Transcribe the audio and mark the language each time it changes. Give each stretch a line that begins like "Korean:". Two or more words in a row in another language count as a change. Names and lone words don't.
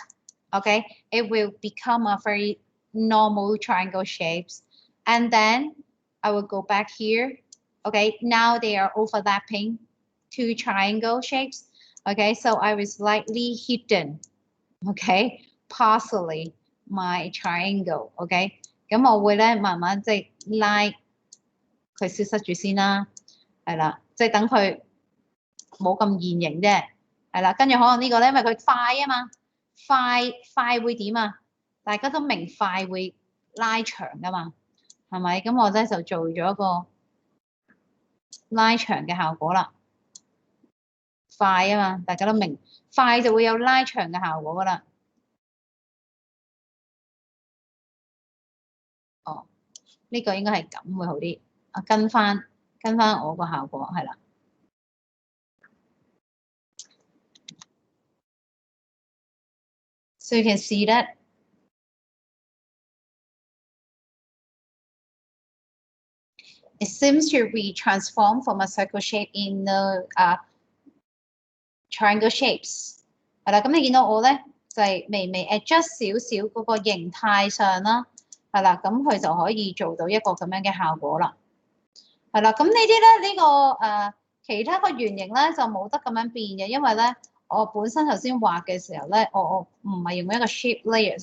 English: Okay, it will become a very normal triangle shapes. And then I will go back here. Okay, now they are overlapping two triangle shapes. Okay, so I will slightly hidden, okay, partially my triangle.
Cantonese: Okay, 咁我會咧慢慢即係拉佢消失住先啦，係啦，即係等佢冇咁現形啫，係啦，跟住可能呢個咧，因為佢快啊嘛。快會點啊？大家都明快會拉長噶嘛，係咪？咁我咧就做咗一個拉長嘅效果啦。快啊嘛，大家都明，快就會有拉長嘅效果噶啦。哦，呢個應該係咁會好啲。跟翻我個效果係啦。
English: So you can see that it seems to be transformed from a circle shape in the triangle shapes。
Cantonese: 係啦，咁你見到我咧就係微微 adjust 少少嗰個形態上啦，係啦，咁佢就可以做到一個咁樣嘅效果啦。係啦，咁呢啲咧其他個圓形咧就冇得咁樣變嘅，因為咧我本身頭先畫嘅時候咧，我唔係用一個
English: shape layer